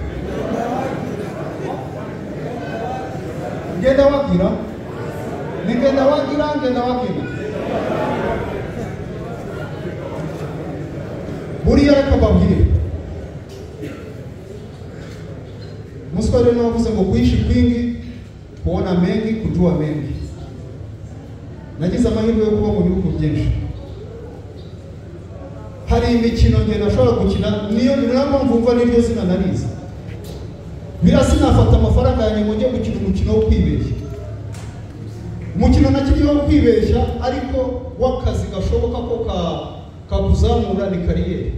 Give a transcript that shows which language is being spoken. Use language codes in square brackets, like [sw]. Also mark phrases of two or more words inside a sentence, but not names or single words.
[rw] Ngenda wagira buriya reka babwire Muswahili navuze ngo [sw] kuishi kwingi kuona mengi kujua mengi. [rw] Nagize amahirwe yo kuba mu bihugu byinshi. Hari imikino nge nashobora gukina niyo mpamvu mva n'iryo zina narize. Birasi nafata amafaranga yanjye ngo njye gukina umukino wo kwibeshya. Umukino nakiriho kwibeshya ariko wakazi gashoboka ko kakuzamura ni kariyeri.